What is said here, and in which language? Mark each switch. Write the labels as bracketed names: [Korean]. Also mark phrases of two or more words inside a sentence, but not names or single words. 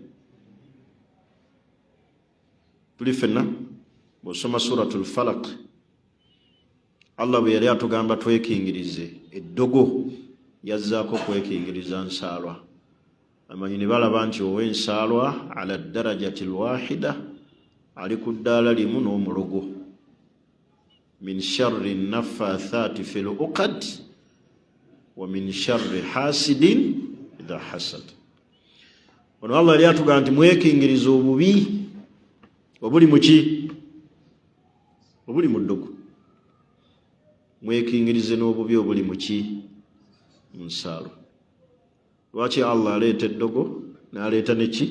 [Ganda] Tuli ffenna bw'osoma Suratul Falaq, Allah bwe yali atugamba twekingirize eddogo yazzaako kwekingiriza nsaalwa. Amanyi ne balaba nti ow'ensaalwa [Arabic] على درجة واحدة [Ganda] ali ku ddaala limu n'omulogo. [Arabic] من شر النفاثات في العقد ومن شر حاسد إذا حسد. [Ganda] Ono Allah yali atugamba nti mwekingiriza obubi obuli mu ki? Obuli mu ddogo. Mwekingirize n'obubi obuli mu ki? Mu nsaalwa. Lwaki Allah aleeta eddogo n'aleeta neki?